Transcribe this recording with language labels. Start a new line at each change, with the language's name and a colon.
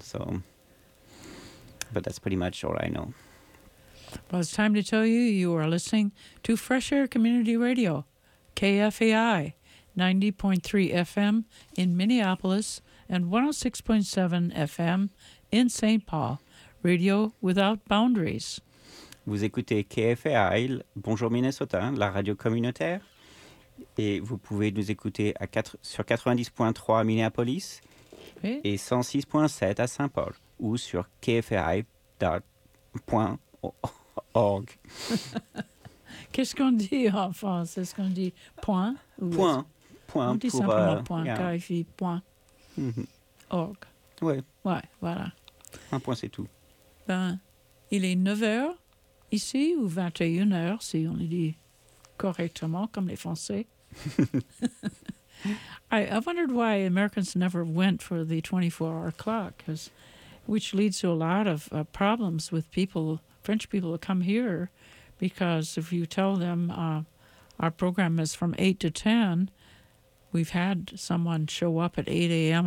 English: So, but that's pretty much all I know. Well, it's time to tell you, you are listening to Fresh Air Community Radio, KFAI, 90.3 FM in Minneapolis and 106.7 FM in St. Paul, Radio Without Boundaries.
French: Vous écoutez KFAI, Bonjour Minnesota, la radio communautaire. Et vous pouvez nous écouter sur 90.3 à Minneapolis et 106.7 à Saint-Paul ou sur kfai.org. Qu'est-ce qu'on dit en France? Est-ce qu'on dit point? Point. On dit simplement point, kfai.org. Oui. Oui, voilà. Un point, c'est tout. Ben, il est 9h ici ou 21h si on le dit correctement comme les Français.
English: I wondered why Americans never went for the 24-hour clock, which leads to a lot of problems with people, French people who come here, because if you tell them our program is from 8 to 10, we've had someone show up at 8 a.m.